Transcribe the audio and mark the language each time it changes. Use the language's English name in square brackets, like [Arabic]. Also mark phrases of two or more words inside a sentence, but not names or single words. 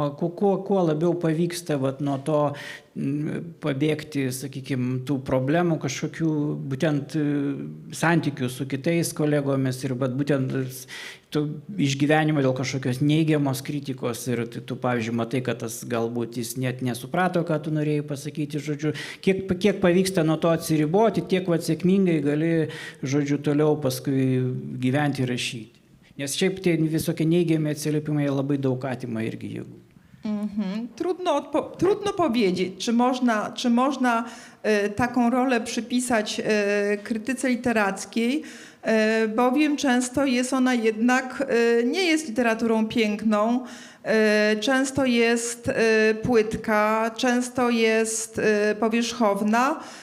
[Lithuanian] kuo labiau pavyksta vat, nuo to pabėgti, sakykime, tų problemų kažkokių, būtent santykių su kitais kolegomis ir būtent tų išgyvenimo dėl kažkokios neigiamos kritikos ir tu, pavyzdžiui, matai, kad tas galbūt jis net nesuprato, ką tu norėjai pasakyti, žodžiu, kiek pavyksta nuo to atsiriboti, tiek vat, sėkmingai gali, žodžiu, toliau paskui gyventi ir rašyti. Nes šiaip tie visokie neigiami atsiliepimai labai daug atima irgi jėgų. [Polish] Trudno powiedzieć, czy można taką rolę przypisać krytyce literackiej, bowiem często jest ona jednak, nie jest literaturą piękną, często jest płytka, często jest powierzchowna,